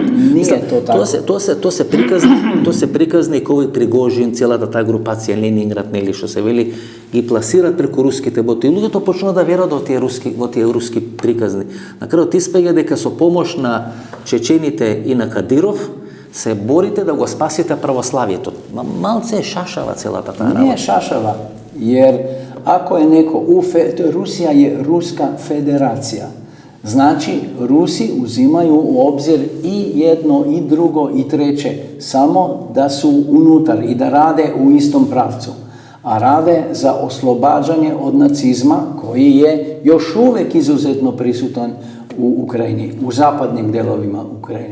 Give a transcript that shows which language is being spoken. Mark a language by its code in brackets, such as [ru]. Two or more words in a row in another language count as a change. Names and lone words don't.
[mk] Тоа се приказни кој Пригожин, целата таа групација Ленинград, нели што се вели, ги пласираат преку руските боти. И луѓето почнаа да веруваат во тие руски приказни. На крајот испаѓа дека со помош на чечените и на Кадиров се борите да го спасите православието. Малце е шашава целата таа работа. Не е шашава, [sr] jer ako je neko Rusija je Ruska federacija. Znači, Rusi uzimaju u obzir i jedno, i drugo, i treće, samo da su unutar i da rade u istom pravcu. A rade za oslobađanje od nacizma koji je još uvek izuzetno prisutan u Ukrajini, u zapadnim delovima Ukrajine.